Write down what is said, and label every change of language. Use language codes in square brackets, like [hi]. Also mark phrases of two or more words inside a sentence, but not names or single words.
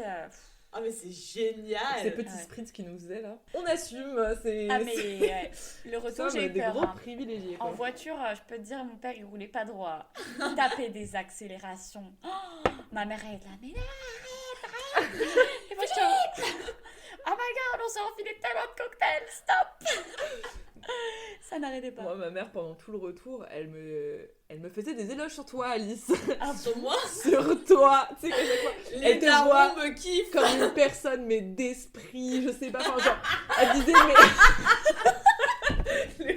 [fr] Ah, mais c'est génial. Ces petits Ouais. spritz qui nous faisaient là. On assume. C'est. Ah, mais ouais. Le Nous retour, sommes j'ai eu des peur. gros Hein. privilégiés. En Quoi. voiture, je peux te dire, mon père, il roulait pas droit. Il tapait des accélérations. Oh, ma mère, elle était là, mais arrête. Et moi, je suis [en] oh my god, [fr] on s'est enfilé tellement de cocktails, stop. Ça n'arrêtait pas. Moi, ma mère, pendant tout le retour, elle me faisait des éloges sur toi, Alice. Ah, Sur moi, Sur toi. Tu sais qu'à chaque fois, les Elle te darons voit me kiffent. comme une personne, mais d'esprit, je sais pas. Enfin, genre, elle disait, mais.